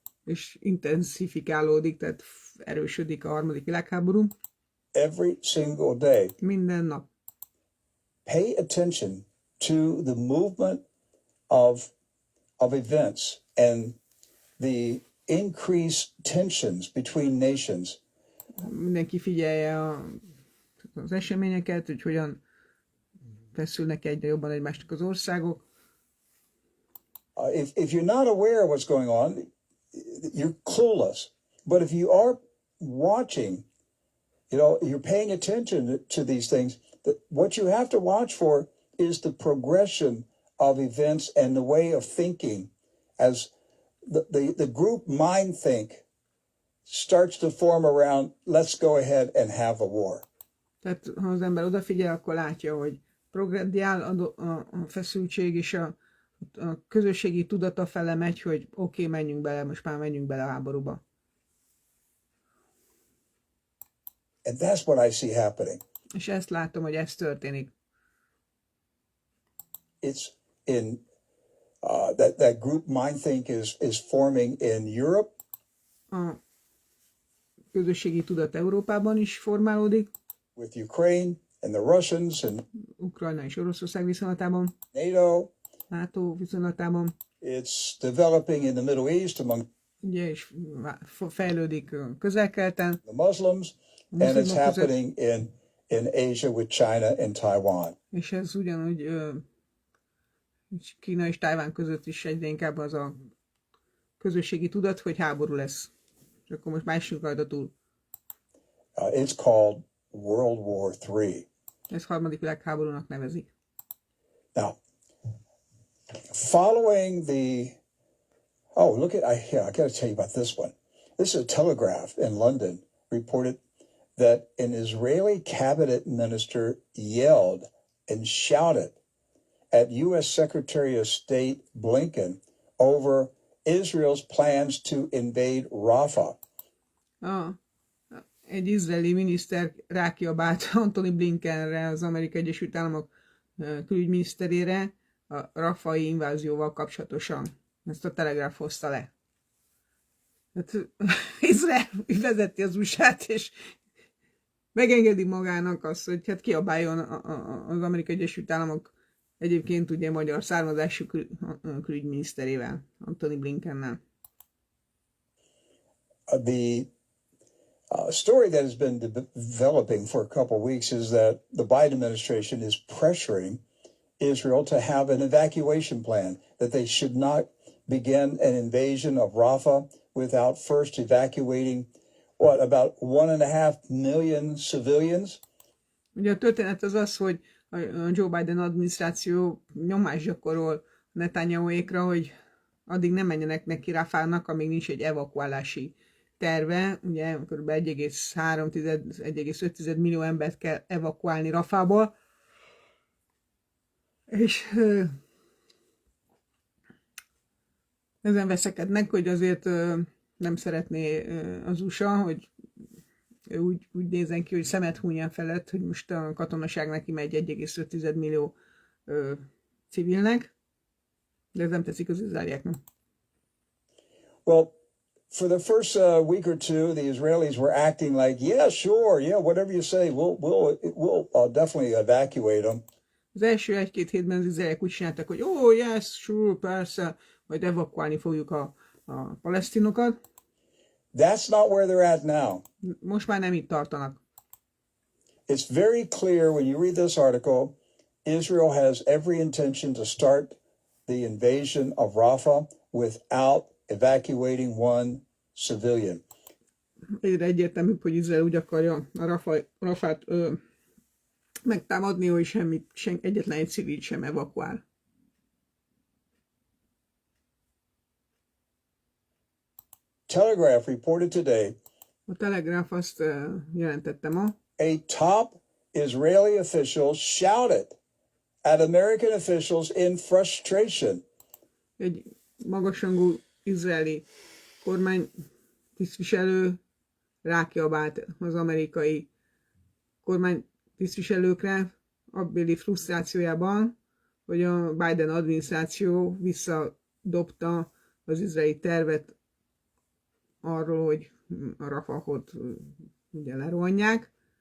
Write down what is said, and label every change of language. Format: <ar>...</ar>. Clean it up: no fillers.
<hu>És intenzifikálódik, tehát erősödik a harmadik világháború.</hu> <en>Every single day.</en> <hu>Minden nap.</hu> <en>Pay attention to the movement of events and the increased tensions between nations.</en> <hu>Mindenki figyelje az eseményeket, hogy hogyan feszülnek egyre jobban egymásnak az országok.</hu> <en>If you're not aware of what's going on, you're clueless. But if you are watching, you're paying attention to these things, what you have to watch for is the progression of events and the way of thinking as the group mind think starts to form around, let's go ahead and have a war.</en> <hu>Tehát ha az ember odafigyel, akkor látja, hogy progrediál a feszültség, és a közösségi tudata fele megy, hogy oké, menjünk bele, most már menjünk bele a háborúba.</hu> <en>And that's what I see happening.</en> <hu>És ezt látom, hogy ez történik.</hu> <en>It's in that group mind think is forming in Europe.</en> <hu>A közösségi tudat Európában is formálódik.</hu> <en>With Ukraine and the Russians and</en> <hu>Ukrajna és Oroszország viszonylatában.</hu> <en>NATO.</en> <hu>NATO viszonylatában.</hu> <en>It's developing in the Middle East among.</en> <hu>ugye, és fejlődik Közel-Keleten.</hu> <en>the Muslims, and it's</en> <hu>muszlimok között,</hu> <en>happening in Asia with China and Taiwan.</en> <hu>és ez ugyanúgy Kína és Tajván között is egyre inkább az a közösségi tudat, hogy háború lesz. És akkor most másik rajta túl.</hu> <en>It's called World War III.</en> <hu>Ez harmadik világháborúnak nevezik.</hu> <en>Now, following the, look at, I got to tell you about this one. This is a Telegraph in London reported that an Israeli cabinet minister yelled and shouted at U.S. Secretary of State Blinken over Israel's plans to invade Rafah.</en> <hu>Egy izraeli miniszter rákiabált Antony Blinkenre, az Amerikai Egyesült Államok külügyminiszterére a rafai invázióval kapcsolatosan. Ezt a Telegraph hozta le. Hát, Izrael vezeti az USA-t, és megengedi magának azt, hogy hát kiabáljon az Amerikai Egyesült Államok egyébként ugye magyar származású külügyminiszterével, Antony Blinkennel.</hu> <en>The story that has been developing for a couple of weeks is that the Biden administration is pressuring Israel to have an evacuation plan, that they should not begin an invasion of Rafah without first evacuating, about 1.5 million civilians?</en> <hu>Ugye a történet az az, hogy a Joe Biden adminisztráció nyomást gyakorol Netanyahuékra, hogy addig nem menjenek neki Rafának, amíg nincs egy evakuálási terve. Ugye kb. 1,5 millió embert kell evakuálni Rafából. És ezen veszekednek, hogy azért nem szeretné az USA, hogy úgy nézen ki, hogy szemet hunyjan felett, hogy most a katonaság neki megy 1,5 millió civilnek, de ez nem teszik az izraelieknek.</hu> <en>Well, for the first week or two, the Israelis were acting like, yeah, sure, yeah, whatever you say, we'll definitely evacuate them.</en> <hu>Az első egy-két hétben az izraeliek úgy csináltak, hogy</hu> <en>yes, sure,</en> <hu>persze, majd evakuálni fogjuk a palesztinokat.</hu> <en>That's not where they're at now.</en> <hu>Most már nem itt tartanak.</hu> <en>It's very clear when you read this article, Israel has every intention to start the invasion of Rafah without evacuating one civilian.</en> <hu>Egyre egyértelműbb, hogy Izrael úgy akarja a Rafát megtámadni, hogy egyetlen egy civil sem evakuál.</hu> <en>Telegraph reported today.</en> <hu>A Telegraph azt jelentette ma.</hu> <en>A top Israeli official shouted at American officials in frustration.</en> <hu>Egy magasrangú izraeli kormánytisztviselő rákiabált az amerikai kormánytisztviselőkre abbéli frusztrációjában, hogy a Biden adminisztráció visszadobta az izraeli tervet arról, hogy a Rafahot ugye lerohanják.</hu>